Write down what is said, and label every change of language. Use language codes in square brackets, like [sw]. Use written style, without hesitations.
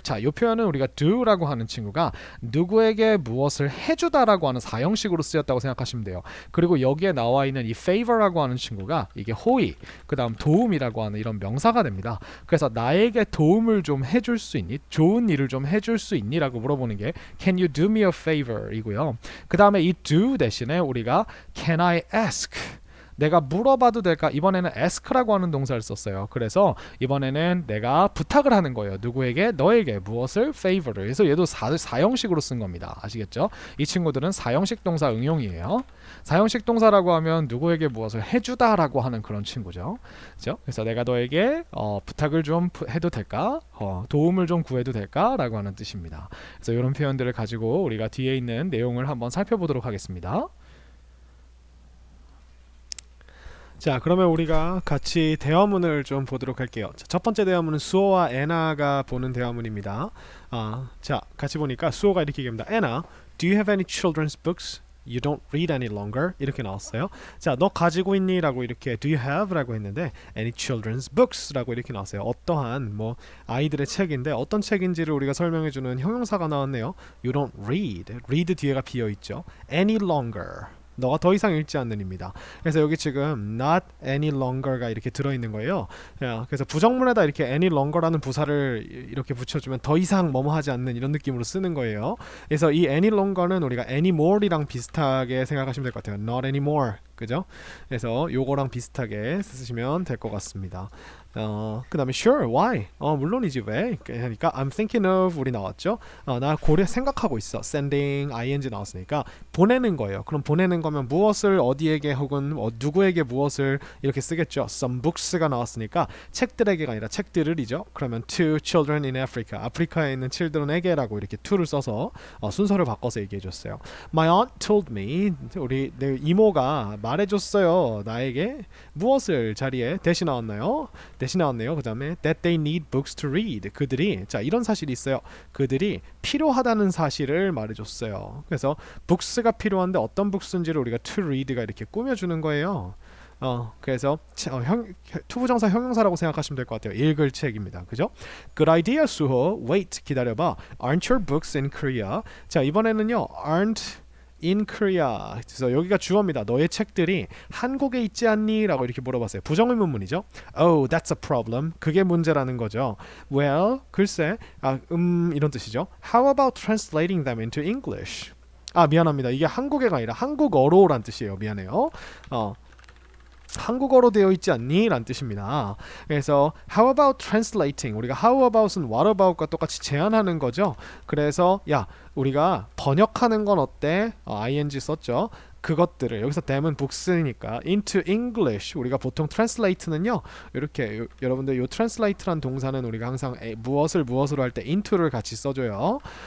[ko] 자, 이 표현은 우리가 do라고 하는 친구가 누구에게 무엇을 해주다라고 하는 사형식으로 쓰였다고 생각하시면 돼요. 그리고 여기에 나와 있는 이 favor라고 하는 친구가 이게 호의, 그 다음 도움이라고 하는 이런 명사가 됩니다. 그래서 나에게 도움을 좀 해줄 수 있니? 좋은 일을 좀 해줄 수 있니? 라고 물어보는 게 [en] Can you do me a favor? [ko] 이고요. 그 다음에 이 do 대신에 우리가 [en] Can I ask? [ko] 내가 물어봐도 될까? 이번에는 ask라고 하는 동사를 썼어요. 그래서 이번에는 내가 부탁을 하는 거예요. 누구에게? 너에게 무엇을? favor를. 그래서 얘도 사형식으로 쓴 겁니다. 아시겠죠? 이 친구들은 사형식 동사 응용이에요. 사형식 동사라고 하면 누구에게 무엇을 해주다라고 하는 그런 친구죠. 그렇죠? 그래서 내가 너에게 부탁을 좀 해도 될까? 도움을 좀 구해도 될까? 라고 하는 뜻입니다. 그래서 이런 표현들을 가지고 우리가 뒤에 있는 내용을 한번 살펴보도록 하겠습니다. 자, 그러면 우리가 같이 대화문을 좀 보도록 할게요. 자, 첫 번째 대화문은 수호와 애나가 보는 대화문입니다. 자, 같이 보니까 수호가 이렇게 얘기합니다. [en] Anna, do you have any children's books? You don't read any longer. [ko] 이렇게 나왔어요. 자, 너 가지고 있니? 라고 이렇게 [en] do you have? [ko] 라고 했는데 [en] any children's books? [ko] 라고 이렇게 나왔어요. 어떠한 아이들의 책인데 어떤 책인지를 우리가 설명해주는 형용사가 나왔네요. [en] You don't read. [ko] read 뒤에가 비어있죠. any longer. 너가 더 이상 읽지 않는입니다. 그래서 여기 지금 not any longer가 이렇게 들어있는 거예요. 그래서 부정문에다 이렇게 any longer라는 부사를 이렇게 붙여주면 더 이상 뭐뭐 하지 않는 이런 느낌으로 쓰는 거예요. 그래서 이 any longer는 우리가 anymore이랑 비슷하게 생각하시면 될 것 같아요. not anymore. 그죠? 그래서 요거랑 비슷하게 쓰시면 될 것 같습니다. [en] 그 다음에 sure, why? [ko] 물론이지 왜? 그러니까 I'm thinking of 우리 나왔죠? 나 생각하고 있어. sending, ing 나왔으니까 보내는 거예요. 그럼 보내는 거면 무엇을 어디에게 혹은 누구에게 무엇을 이렇게 쓰겠죠. some books가 나왔으니까 책들에게가 아니라 책들을이죠. 그러면 to children in Africa, 아프리카에 있는 children에게라고 이렇게 to를 써서 순서를 바꿔서 얘기해줬어요. [en] My aunt told me, [ko] 우리 내 이모가 말해줬어요. 나에게 무엇을 자리에 대신 나왔나요? [en] 그 다음에 that they need books to read. [ko] 그들이 자 이런 사실이 있어요. 그들이 필요하다는 사실을 말해줬어요. 그래서 books가 필요한데 어떤 books인지를 우리가 to read가 이렇게 꾸며주는 거예요. 그래서 투부정사 형용사라고 생각하시면 될 것 같아요. 읽을 책입니다. 그죠? [en] Good idea, 수호. Wait, [ko] 기다려봐. [en] Aren't your books in Korea? [ko] 자 이번에는요. [en] Aren't in Korea. [ko] 그래서 여기가 주어입니다. 너의 책들이 한국에 있지 않니? 라고 이렇게 물어봤어요. 부정의문문이죠. [en] Oh, that's a problem. [ko] 그게 문제라는 거죠. Well, 글쎄, 이런 뜻이죠. [en] How about translating them into English? [ko] 미안합니다. 이게 한국어가 아니라 한국어로란 뜻이에요. 미안해요. 한국어로 되어 있지 않니? 라는 뜻입니다. 그래서 [en] how about translating? [ko] 우리가 how about은 what about과 똑같이 제안하는 거죠. 그래서 야 우리가 번역하는 건 어때? ing 썼죠. 그것들을 여기서 them은 books니까 into English 우리가 보통 translate는요 이렇게 여러분들 요 translate란 동사는 우리가 항상 무엇으로 할 때 into를 같이 써줘요.